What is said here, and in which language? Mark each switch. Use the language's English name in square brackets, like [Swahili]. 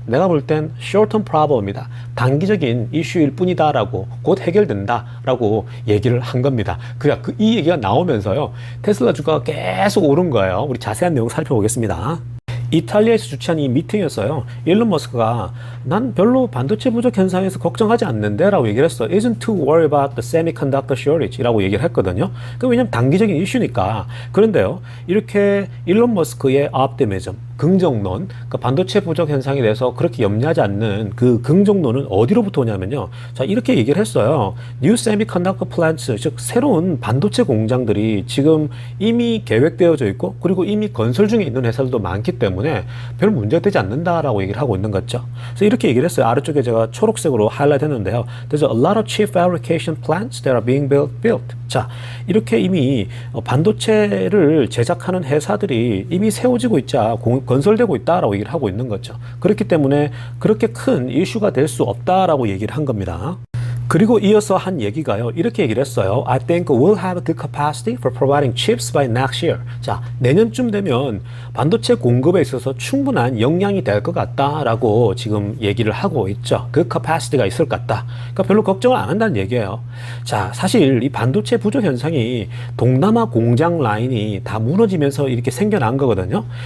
[Korean] 내가 볼 땐 short-term problem입니다. 단기적인 이슈일 뿐이다라고, 곧 해결된다라고 얘기를 한 겁니다. 이 얘기가 나오면서요, 테슬라 주가가 계속 오른 거예요. 우리 자세한 내용 살펴보겠습니다. 이탈리아에서 주최한 이 미팅이었어요. 일론 머스크가 난 별로 반도체 부족 현상에서 걱정하지 않는데 라고 얘기를 했어. [English] Isn't too worried about the semiconductor shortage [Korean] 라고 얘기를 했거든요. 왜냐면 단기적인 이슈니까. 그런데요, 이렇게 일론 머스크의 optimism, 긍정론, 그러니까 반도체 부족 현상에 대해서 그렇게 염려하지 않는 그 긍정론은 어디로부터 오냐면요. 자, 이렇게 얘기를 했어요. New semiconductor plants, 즉 새로운 반도체 공장들이 지금 이미 계획되어져 있고 그리고 이미 건설 중에 있는 회사들도 많기 때문에 별 문제가 되지 않는다라고 얘기를 하고 있는 거죠. 그래서 이렇게 얘기를 했어요. 아래쪽에 제가 초록색으로 하이라이트 했는데요. [English] There's a lot of chip fabrication plants that are being built. [Korean] 자, 이렇게 이미 반도체를 제작하는 회사들이 이미 세워지고 있자 건설되고 있다라고 얘기를 하고 있는 거죠. 그렇기 때문에 그렇게 큰 이슈가 될 수 없다라고 얘기를 한 겁니다. 그리고 이어서 한 얘기가요. 이렇게 얘기를 했어요. [English] I think we'll have the capacity for providing chips by next year. [Korean] 자, 내년쯤 되면 반도체 공급에 있어서 충분한 역량이 될 것 같다라고 지금 얘기를 하고 있죠. 그 capacity가 있을 것 같다. 그러니까 별로 걱정을 안 한다는 얘기예요. 자, 사실 이 반도체 부족 현상이 동남아 공장 라인이 다 무너지면서 이렇게 생겨난 거거든요.